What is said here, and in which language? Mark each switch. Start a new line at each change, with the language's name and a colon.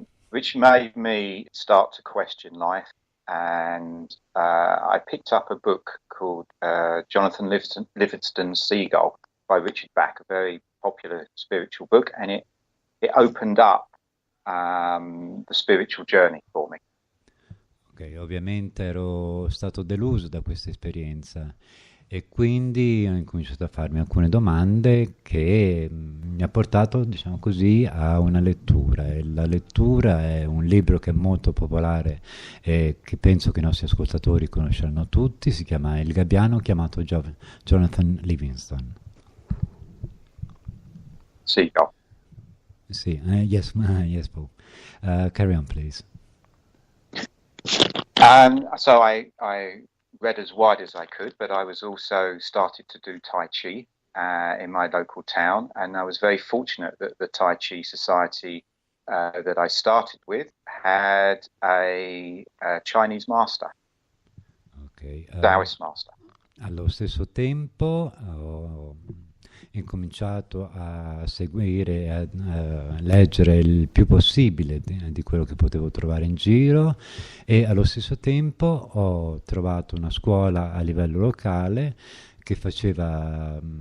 English: Which made me start to question life, and I picked up a book called Jonathan Livingston's Seagull by Richard Bach, a very popular spiritual book, and it opened up the spiritual journey for me.
Italian: Ok, ovviamente ero stato deluso da questa esperienza e quindi ho incominciato a farmi alcune domande che mi ha portato, diciamo così, a una lettura. E la lettura è un libro che è molto popolare e che penso che i nostri ascoltatori conosceranno tutti, si chiama Il Gabbiano chiamato Jonathan Livingston.
English: Seagull. Sì, yes, Paul. Carry on, please. So I read as wide as I could, but I was also started to do Tai Chi in my local town, and I was very fortunate that the Tai Chi society that I started with had a Chinese master, Taoist master.
Italian: Allo stesso tempo ho incominciato a seguire, a leggere il più possibile di quello che potevo trovare in giro e allo stesso tempo ho trovato una scuola a livello locale che faceva